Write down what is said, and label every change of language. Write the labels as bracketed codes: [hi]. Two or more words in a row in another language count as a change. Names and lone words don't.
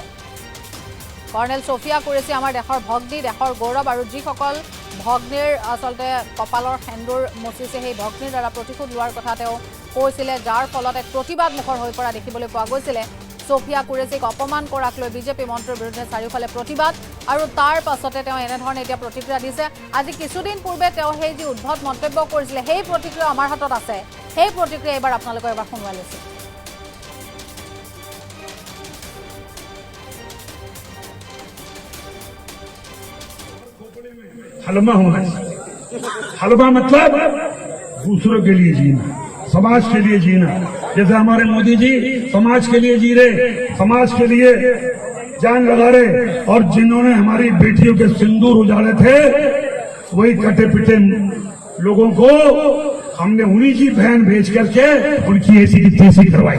[as] কৰ্ণেল সোফিয়া কুৰেশী আমাৰ দেশৰ ভগ্নী, দেশৰ গৌৰৱ, আৰু যিসকল ভগ্নীৰ আচলতে কপালৰ সেন্দুৰ মচিছে সেই ভগ্নীৰ দ্বাৰা প্ৰতিশোধ লোৱাৰ কথা তেওঁ কৈছিলে, যাৰ ফলত এক প্ৰতিবাদমুখৰ হৈ পৰা দেখিবলৈ পোৱা গৈছিলে। সোফিয়া কুৰেশীক অপমান কৰাক লৈ বিজেপি মন্ত্ৰীৰ বিৰুদ্ধে চাৰিওফালে প্ৰতিবাদ, আৰু তাৰ পাছতে তেওঁ এনেধৰণে এতিয়া প্ৰতিক্ৰিয়া দিছে। আজি কিছুদিন পূৰ্বে তেওঁ সেই যি উদ্ভট মন্তব্য কৰিছিলে সেই প্ৰতিক্ৰিয়া আমাৰ হাতত আছে। সেই প্ৰতিক্ৰিয়া এবাৰ আপোনালোকক এবাৰ শুনোৱাই লৈছোঁ। [hi] हलवा होना चाहिए। हलवा मतलब दूसरों के लिए जीना, समाज के लिए जीना। जैसे हमारे मोदी जी समाज के लिए जी रहे, समाज के लिए जान लगा रहे, और जिन्होंने हमारी बेटियों के सिंदूर उजाड़े थे वही कटे पिटे लोगों को हमने उन्हीं की बहन भेज करके उनकी ऐसी की तैसी करवाई।